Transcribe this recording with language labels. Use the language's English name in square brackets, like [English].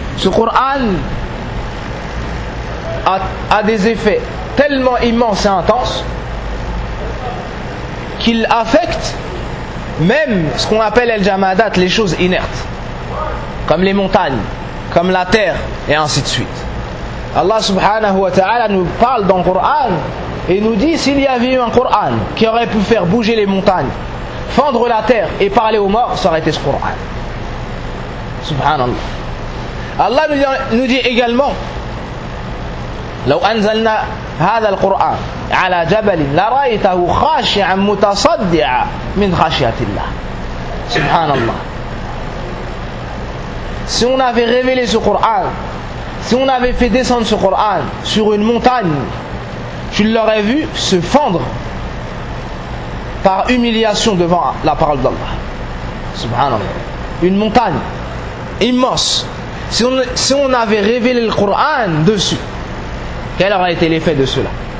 [French] Ce Coran a des effets tellement immenses et intenses qu'il affecte même ce qu'on appelle el-jamadat, les choses inertes, comme les montagnes, comme la terre, et ainsi de suite. Allah subhanahu wa ta'ala nous parle dans le Coran et nous dit, s'il y avait eu un Coran qui aurait pu faire bouger les montagnes, fendre la terre et parler aux morts, ça aurait été ce Coran. [Arabic] Subhanallah. [French] Allah nous dit également, [Arabic] لو أنزلنا هذا القرآن على جبل لرأيته خاشعا متصدعا من خشية الله. Subhanallah. [French] Si on avait révélé ce Coran, si on avait fait descendre ce Coran sur une montagne, tu l'aurais vu se fendre par humiliation devant la parole d'Allah. Subhanallah. Une montagne immense. Si on avait révélé le Coran dessus, quel aurait été l'effet de cela?